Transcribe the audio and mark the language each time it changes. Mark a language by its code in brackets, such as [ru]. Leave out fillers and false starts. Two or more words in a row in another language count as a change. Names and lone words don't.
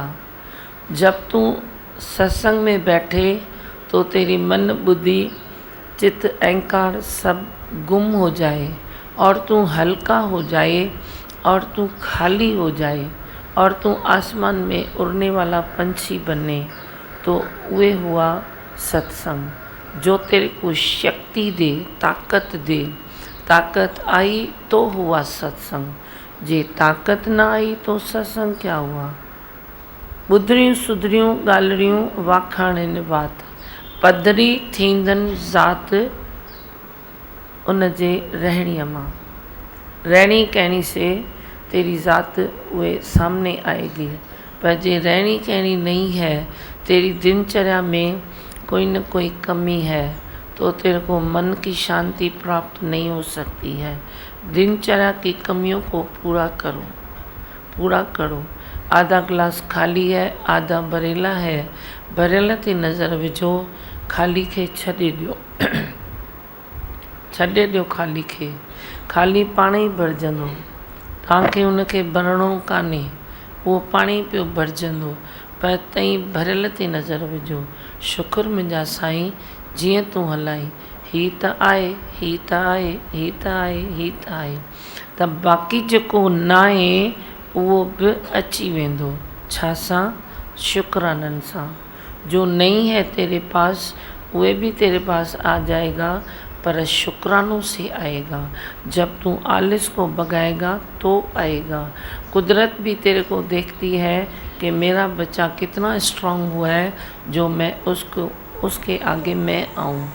[hi] जब तू सत्संग में बैठे तो तेरी मन बुद्धि चित्त अहंकार सब गुम हो जाए और तू हल्का हो जाए और तू खाली हो जाए और तू आसमान में उड़ने वाला पंछी बने, तो वे हुआ सत्संग जो तेरे को शक्ति दे, ताकत दे। ताकत आई तो हुआ सत्संग, जे ताकत ना आई तो सत्संग क्या हुआ। [sd] ॿुधरियूं सुधरियूं ॻाल्हियूं वाखाणनि वात, पधरी थींदनि ज़ात उन जे रहणीअ मां। [hi] रहणी कहणी से तेरी ज़ात वे सामने आएगी, पर जे रहणी कहणी नहीं है, तेरी दिनचर्या में कोई न कोई कमी है, तो तेरे को मन की शांति प्राप्त नहीं हो सकती है। दिनचर्या की कमियों को पूरा करो, पूरा करो। आधा गिलास खाली है, आधा भरेला है, [sd] भरियल ते नज़र विझो, खाली खे छॾे ॾियो। छॾे ॾियो खाली खे, खाली पाण ई भरिजंदो। तव्हांखे उनखे भरणो कान्हे, उहो पाण ई पियो भरिजंदो, पर तई भरियल ते नज़र विझो। शुक्र मुंहिंजा साईं, जीअं तूं हलाई, ही त आहे, ही त आहे, ही त आहे, ही त आहे, त बाक़ी जेको न आहे उहो बि अची वेंदो। छा सां? शुक्राननि सां। [hi] जो नहीं है तेरे पास, वे भी तेरे पास आ जाएगा, पर शुक्रानों से आएगा। जब तू आलिस को भगाएगा तो आएगा। कुदरत भी तेरे को देखती है कि मेरा बच्चा कितना स्ट्रांग हुआ है, जो मैं उसके आगे मैं आऊँ।